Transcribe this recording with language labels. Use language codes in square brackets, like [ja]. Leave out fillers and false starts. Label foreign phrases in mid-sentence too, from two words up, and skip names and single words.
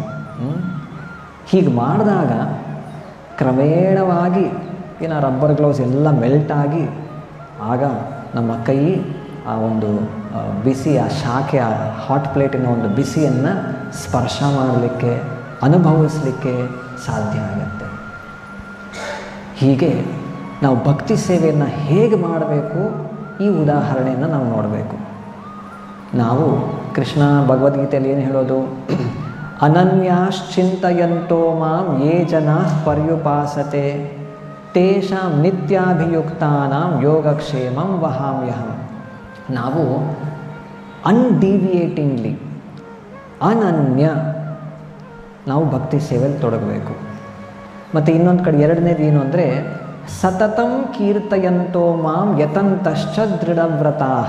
[kn] ಹೀಗೆ ಮಾಡಿದಾಗ ಕ್ರಮೇಣವಾಗಿ [en] rubber gloves [kn] ಎಲ್ಲ ಮೆಲ್ಟ್ ಆಗಿ ಆಗ ನಮ್ಮ ಕೈ ಆ ಒಂದು ಬಿಸಿ, ಆ ಶಾಖೆ, ಆ [en] hot plate [kn] ಒಂದು ಬಿಸಿಯನ್ನು ಸ್ಪರ್ಶ ಮಾಡಲಿಕ್ಕೆ, ಅನುಭವಿಸಲಿಕ್ಕೆ ಸಾಧ್ಯ ಆಗುತ್ತೆ. ಹೀಗೆ ನಾವು ಭಕ್ತಿ ಸೇವೆಯನ್ನು ಹೇಗೆ ಮಾಡಬೇಕು, ಈ ಉದಾಹರಣೆಯನ್ನು ನಾವು ನೋಡಬೇಕು. ನಾವು ಕೃಷ್ಣ ಭಗವದ್ಗೀತೆಯಲ್ಲಿ ಏನು ಹೇಳೋದು? [sa] ಅನನ್ಯಾಶ್ಚಿಂತಯಂತೋ ಮಾಂ ಯೇ ಜನಾ ಪರ್ಯುಪಾಸತೆ ತೇಷಾಂ ನಿತ್ಯಾಭಿಯುಕ್ತಾನಾಂ ಯೋಗಕ್ಷೇಮಂ ವಹಾಮ್ಯಹಂ. [kn] ನಾವು ಅನ್ಡಿವಿಯೇಟಿಂಗ್ಲಿ, ಅನನ್ಯ ನಾವು ಭಕ್ತಿ ಸೇವೆಯಲ್ಲಿ ತೊಡಗಬೇಕು. ಮತ್ತು ಇನ್ನೊಂದು ಕಡೆ ಎರಡನೇದು ಏನು ಅಂದರೆ [sa] ಸತತಂ ಕೀರ್ತಯಂತೋ ಮಾಂ ಯತಂತಶ್ಚ ದೃಢವ್ರತಾಃ.